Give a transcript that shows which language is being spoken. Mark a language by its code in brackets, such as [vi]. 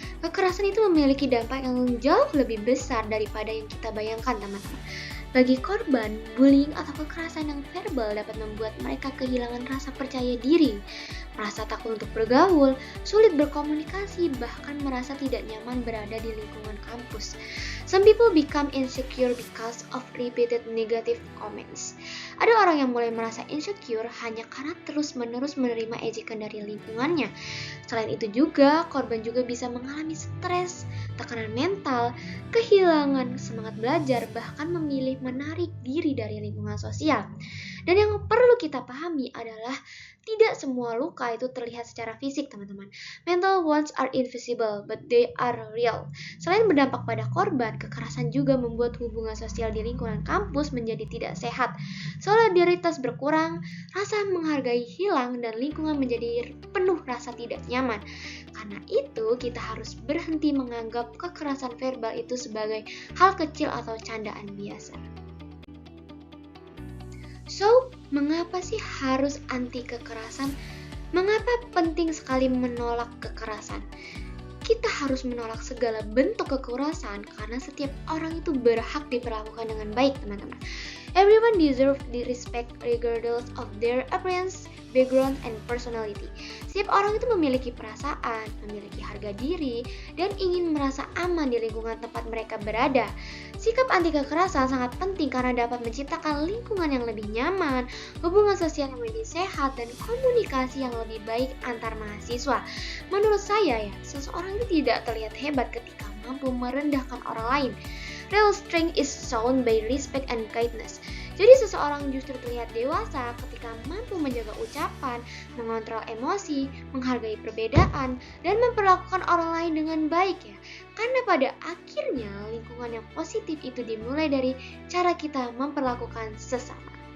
[id] Kekerasan itu memiliki dampak yang jauh lebih besar daripada yang kita bayangkan, teman-teman. Bagi korban, bullying atau kekerasan yang verbal dapat membuat mereka kehilangan rasa percaya diri, merasa takut untuk bergaul, sulit berkomunikasi, bahkan merasa tidak nyaman berada di lingkungan kampus. [en] Some people become insecure because of repeated negative comments. [id] Ada orang yang mulai merasa insecure hanya karena terus-menerus menerima ejekan dari lingkungannya. Selain itu juga, korban juga bisa mengalami stres, tekanan mental, kehilangan semangat belajar, bahkan memilih menarik diri dari lingkungan sosial. Dan yang perlu kita pahami adalah Tidak semua luka itu terlihat secara fisik, teman-teman. [en] Mental wounds are invisible, but they are real. [id] Selain berdampak pada korban, kekerasan juga membuat hubungan sosial di lingkungan kampus menjadi tidak sehat. Solidaritas berkurang, rasa menghargai hilang, dan lingkungan menjadi penuh rasa tidak nyaman. Karena itu, kita harus berhenti menganggap kekerasan verbal itu sebagai hal kecil atau candaan biasa. So, mengapa sih harus anti kekerasan? Mengapa penting sekali menolak kekerasan? Kita harus menolak segala bentuk kekerasan karena setiap orang itu berhak diperlakukan dengan baik, teman-teman. [en] Everyone deserves the respect regardless of their appearance, background, and personality. [id] Setiap orang itu memiliki perasaan, memiliki harga diri, dan ingin merasa aman di lingkungan tempat mereka berada. Sikap anti kekerasan sangat penting karena dapat menciptakan lingkungan yang lebih nyaman, hubungan sosial yang lebih sehat, dan komunikasi yang lebih baik antar mahasiswa. Menurut saya seseorang itu tidak terlihat hebat ketika mampu merendahkan orang lain. [en] Real strength is shown by respect and kindness. [id] Jadi seseorang justru terlihat dewasa ketika mampu menjaga ucapan, mengontrol emosi, menghargai perbedaan, dan memperlakukan orang lain dengan baik Karena pada akhirnya lingkungan yang positif itu dimulai dari cara kita memperlakukan sesama.